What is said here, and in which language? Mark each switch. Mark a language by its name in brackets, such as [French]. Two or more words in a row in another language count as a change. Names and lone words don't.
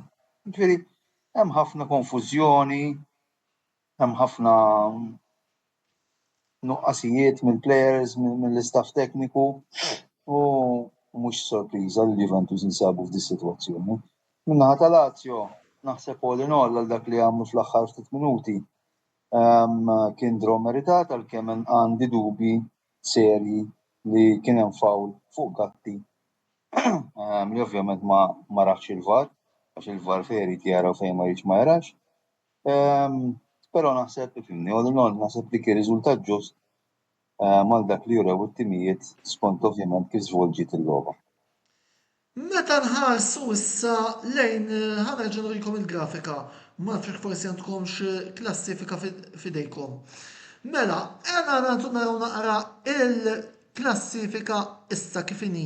[Maltese] Jiġifieri hemm ħafna konfużjoni, hemm ħafna nuqqasijiet mill-plejers, mill-istaff tekniku u mhux sorpriża li Juventus jinsabu f'di sitwazzjoni. Min-naħa ta' Lazio naħseb [English] all in all [Maltese] għal dak li għamlu fl-aħħar ftit minuti Kien draw meritat għalkemm għandi dubi serji li kien hemm fawl fuq Gatti li ovvjament ma raħx il-VAR għax il-VAR fejn irid jara u fejn ma jridx ma jarax. Però naħseb ifhimni, [English] all in all [Maltese] naħseb li kien riżultat ġust mal dak li jurew it-timijiet skont ovvjament kif żvolġiet il-logħba. Meta nħarsu issa lejn ħanerġa' nurikom il-grafika, ma nafx forsi għandkomx klassifika fidejkom. Mela, għana għandu naraw naqra il-klassifika issa kif inhi.